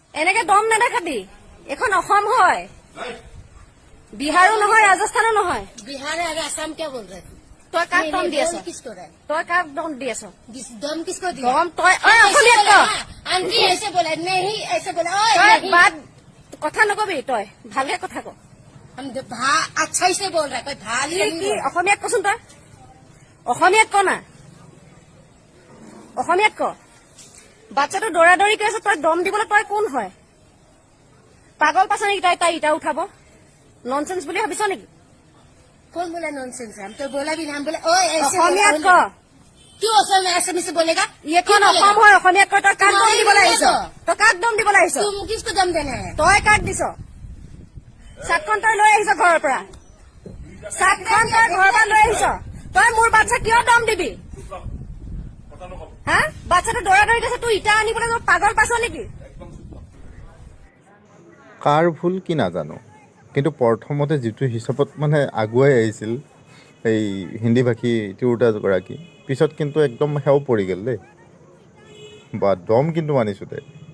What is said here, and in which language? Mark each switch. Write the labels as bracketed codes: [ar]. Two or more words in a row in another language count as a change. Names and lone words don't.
[as] এনেকে দম নেদেখাবি এখন অসম হয় বিহাৰো নহয় ৰাজস্থানো নহয় [hi] बिहार और असम क्या बोल रहे थे [as] তই কাক দম দি আছ [hi] किसको रहा [as] তই কাক দম দি আছ [hi] दम किसको दिया [as] দম তই অসমীয়াত ক [hi] आंटी ऐसे बोला नहीं ऐसे बोला [as] তই বাদ কথা নকবি তই ভালকে কথা ক [hi] हम अच्छा ही से बोल रहा है कोई भाली [as] কি অসমীয়াত কচোন তই অসমীয়াত ক না অসমীয়াত ক বাচ্চাটো দৌৰাদৌৰি কৰি আছে তই দম দিবলৈ তই কোন হয় পাগল পাছ নেকি তাই তাই ইটা উঠাব ননচেন্স বুলি ভাবিছ নেকি [hi] कौन बोला नॉनसेंस हम तो बोला भी ना हम बोले ओए ऐसे [as] অসমীয়াত ক [hi] क्यों असम में ऐसे से बोलेगा [as] এইখন অসম হয় অসমীয়াত ক তই কাক দম দিবলৈ আহিছ তই কাক দম দিবলৈ আহিছ [hi] तुम किसको दम देना है [as] তই কাক দিছ চাটখন তই লৈ আহিছ ঘৰৰ পৰা চাটখন তই ঘৰৰ পৰা লৈ আহিছ তই মোৰ বাচ্ছা কিয় দম দিবি হা বাচ্চাটো দৌৰাদৌৰিত আছে তোৰ ইটা আনিবলৈ তই পাগল পাছ নেকি কাৰ ভুল কি নাজানো কিন্তু প্ৰথমতে যিটো হিচাপত মানে আগুৱাই আহিছিল এই হিন্দী ভাষী তিৰোতাগৰাকী পিছত কিন্তু একদম সেও পৰি গ'ল দেই বা দম কিন্তু মানিছোঁ দে